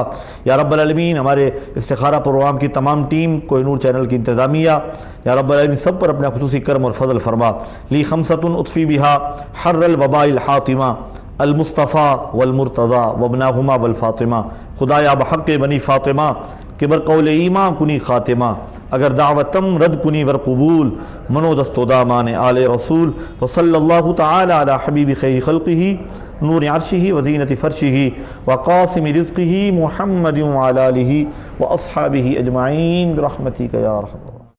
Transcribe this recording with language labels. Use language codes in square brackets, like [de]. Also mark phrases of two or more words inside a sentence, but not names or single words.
[ar] یا رب العالمین, [ur] ہمارے استخارہ پروگرام کی تمام ٹیم, کوہ نور چینل کی انتظامیہ, [ar] یا رب العالمین [ur] سب پر اپنا خصوصی کرم اور فضل فرما. [ar] لی خمسۃ اطفی بہا حر الوباء الحاطمہ المصطفیٰ والمرتضیٰ وابناہما والفاطمہ. [fa] خدایا بحق بنی فاطمہ کہ بر قول ایمان کنی خاتمہ. اگر دعوتم رد کنی ور قبول, منو دست و دامان آل رسول. [ar] وصلی اللہ تعالی علی حبیب خیر خلقہ نور عرشہ وزینت فرشہ وقاسم رزقہ محمد وعلی آلہ واصحابہ اجمعین برحمتک یا ارحم الراحمین.